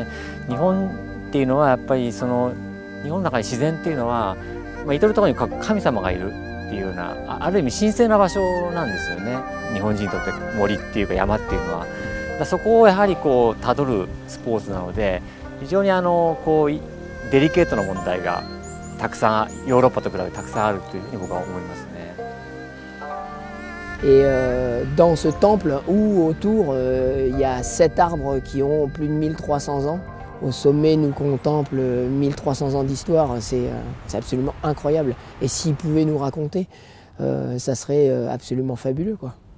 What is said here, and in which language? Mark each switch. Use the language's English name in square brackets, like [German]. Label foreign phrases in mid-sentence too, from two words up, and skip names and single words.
[Japanese] 日本っていうのはやっぱり日本の中に自然っていうのは、至る所に神様がいるっていうようなある意味神聖な場所なんですよね。日本人にとって森っていうか山っていうのは。そこをやはりたどるスポーツなので非常にデリケートな問題がたくさんヨーロッパと比べてたくさんあるというふうに僕は思いますね。 [French] Et dans ce temple où autour il y a 7 arbres qui ont plus de 1300 ans, au sommet nous contemple 1300 ans d'histoire, c'est absolument incroyable. Et s'ils pouvaient nous raconter, ça serait absolument fabuleux, quoi.